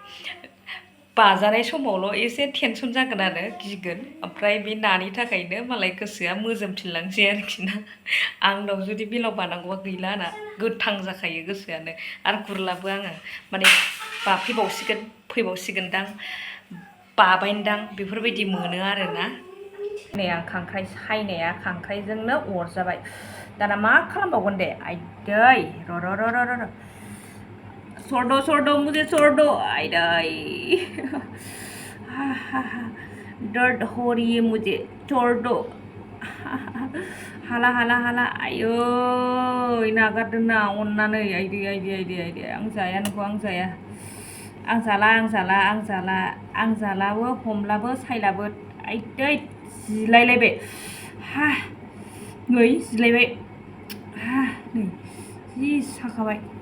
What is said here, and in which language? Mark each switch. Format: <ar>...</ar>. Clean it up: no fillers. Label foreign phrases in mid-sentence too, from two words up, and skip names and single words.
<brx>बाजानाय समावल' एसे टेनसन जागोन आरो गिगोन ओमफ्राय बे नानि थाखायनो मालाय गोसोआ मोजोमफिनलांसै आरोखि ना आंनाव जुदि बेलाव बानांगौबा गैला आंना गोथां जाखायो गोसोआनो आरो गुरलाबो आङो माने फैबावसिगोनदां बाबायनदां बेफोरबायदि मोनो आरोना नै आं खांख्राइ सायनाया खांख्राइजोंनो अरजाबाय दाना मा खालामबावगोन दे आइदै र'</brx> <hi>छोड़ दो मुझे छोड़ दो</hi> <brx>आइदै</brx> <hi>दर्द हो रही है मुझे छोड़ दो</hi> <brx>हाला आयै नागारदो ना अननानै आइदै आं जाया नोंखौ आं जाया आं जालाबो हमलाबो सायलाबो आइदै जिलायलायबाय नै जिलायबाय नै जि साखाबाय</brx>